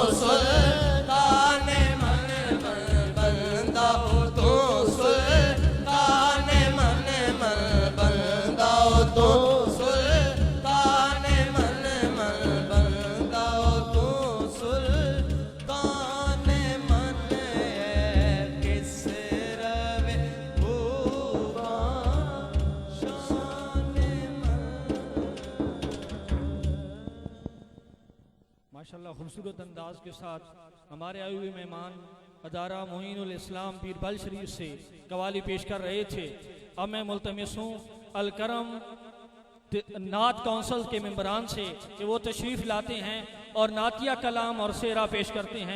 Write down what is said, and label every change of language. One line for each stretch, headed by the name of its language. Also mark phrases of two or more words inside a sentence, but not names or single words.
Urdu: सुल्तान मन मन बंदाओ तो सुल्तान मन मन बंदाओ तो सुल्तान मन मन बंदाओ तो सुल्तान मन किस रवे भूवा शान ماشاءاللہ خوبصورت انداز کے ساتھ ہمارے آئے ہوئے مہمان ادارہ معین الاسلام بیربل شریف سے قوالی پیش کر رہے تھے. اب میں ملتمس ہوں الکرم نعت کونسل کے ممبران سے کہ وہ تشریف لاتے ہیں اور نعتیہ کلام اور شعرا پیش کرتے ہیں.